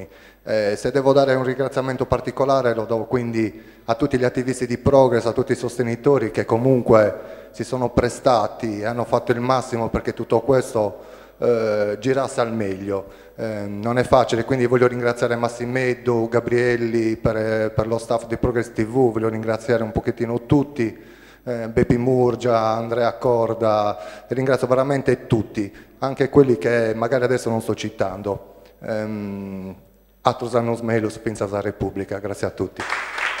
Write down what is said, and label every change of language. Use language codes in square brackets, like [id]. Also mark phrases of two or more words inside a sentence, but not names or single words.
[it] Se devo dare un ringraziamento particolare lo do quindi a tutti gli attivisti di Progress, a tutti i sostenitori che comunque si sono prestati e hanno fatto il massimo perché tutto questo girasse al meglio. Non è facile, quindi voglio ringraziare Massimeddu, Gabrielli per lo staff di Progress TV, voglio ringraziare un pochettino tutti, Bepi Murgia, Andrea Corda, ringrazio veramente tutti, anche quelli che magari adesso non sto citando. [sc] Atrus annus meus, [it] Princesa Repubblica, grazie a tutti.